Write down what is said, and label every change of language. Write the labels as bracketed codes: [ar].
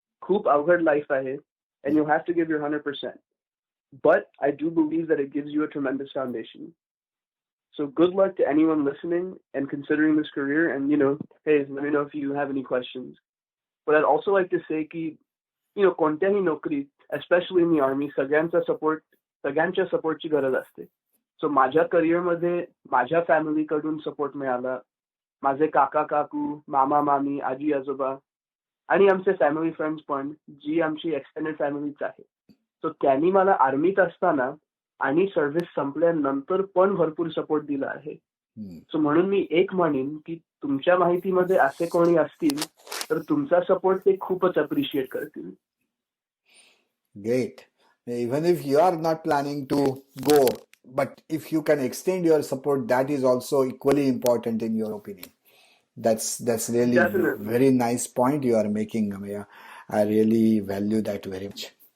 [mr] खूप अवघड लाईफ आहे, [en] and you'll have to give your 100%. But I do believe that it gives you a tremendous foundation. So good luck to anyone listening and considering this career. And hey, let me know if you have any questions. But I'd also like to say that [mr] कोणत्याही नोकरीत, [en] especially in the army, [mr] सगळ्यांच्या सपोर्टची गरज असते. So माझ्या करिअरमध्ये माझ्या फॅमिलीकडून support मिळाला. माझे काका काकू, मामा मामी, आजी आजोबा आणि आमचे फॅमिली फ्रेंड्स पण, जी आमची एक्सटेंडेड फॅमिलीच आहे. सो त्यांनी मला आर्मीत असताना आणि सर्व्हिस संपल्यानंतर पण भरपूर सपोर्ट दिला आहे. सो म्हणून मी एक म्हणेन की तुमच्या माहितीमध्ये असे कोणी असतील तर तुमचा सपोर्ट ते खूपच अप्रिशिएट करतील. [en] Great. Even if you are not planning to go, but if you can extend your support, that is also equally important in your opinion. That's really Definitely. very nice point you are making, Ameya. I really value that very much.